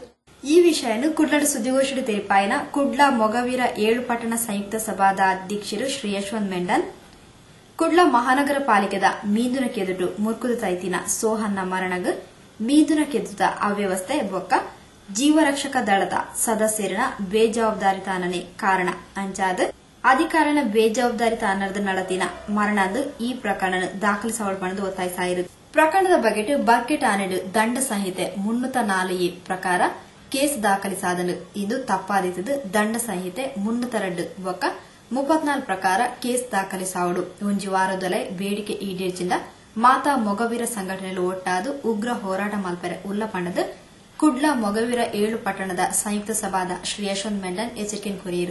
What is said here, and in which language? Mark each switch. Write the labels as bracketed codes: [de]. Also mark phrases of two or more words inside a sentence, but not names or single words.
[tcy] ಈ ವಿಷಯವನ್ನು ಕುಡ್ಲದ ಸುದ್ದಿಗೋಷ್ಠಿ ತೆರಿಪಾಯಿನ ಕುಡ್ಲ ಮೊಗವೀರ 7 ಪಟ್ಟಣ ಸಂಯುಕ್ತ ಸಭಾದ ಅಧ್ಯಕ್ಷರು ಶ್ರೀ ಯಶವಂತ್ ಮೆಂಡನ್ ಕುಡ್ಲ ಮಹಾನಗರ ಪಾಲಿಕೆದ ಮೀದುನ ಕೆದುಟು ಮುರ್ಕುದು ತೈತಿನ ಸೋಹನ್ನ ಮರಣಗ ಮೀದುನ ಕೆದುತ ಅವ್ಯವಸ್ಥೆ ಬೊಕ್ಕ ಜೀವರಕ್ಷಕ ದಳದ ಸದಸ್ಯರಿನ ಬೇಜವಾಬ್ದಾರಿತನನೇ ಕಾರಣ ಅಂಚಾದ ಅಧಿಕಾರನ ಬೇಜವಾಬ್ದಾರಿತನದ ನಡತಿನ ಮರಣದ ಈ ಪ್ರಕರಣ ದಾಖಲಿಸಲ್ಪಟ್ಟದು ಒತ್ತಾಯಿಸಿದರು. ಪ್ರಕರಣದ ಬಗ್ಗೆ ಬರ್ಕೆಟ್ ಆನೆಡು ದಂಡ ಸಂಹಿತೆ 304 ಪ್ರಕಾರ ಕೇಸ್ ದಾಖಲಿಸಾದನು. ಇದು ತಪ್ಪಾದಿತದು ದಂಡ ಸಂಹಿತೆ 302 ಬೊಕ್ಕ 34 ಪ್ರಕಾರ ಕೇಸ್ ದಾಖಲಿಸಾವಡು ಒಂಜಿ ವಾರದೊಲೆ ಬೇಡಿಕೆ ಈಡೇರ್ಚಿಂದ ಮಾತಾ ಮೊಗವೀರ ಸಂಘಟನೆಯಲ್ಲಿ ಒಟ್ಟಾದು ಉಗ್ರ ಹೋರಾಟ ಮಲ್ಪರೆ ಉಲ್ಲಪಂಡದು ಕುಡ್ಲ ಮೊಗವೀರ 7 ಪಟ್ಟಣದ ಸಂಯುಕ್ತ ಸಭಾದ ಶ್ರೀ ಯಶವಂತ್ ಮೆಂಡನ್ ಎಚ್ಚರಿಕೆ ಕೋರಿದರು.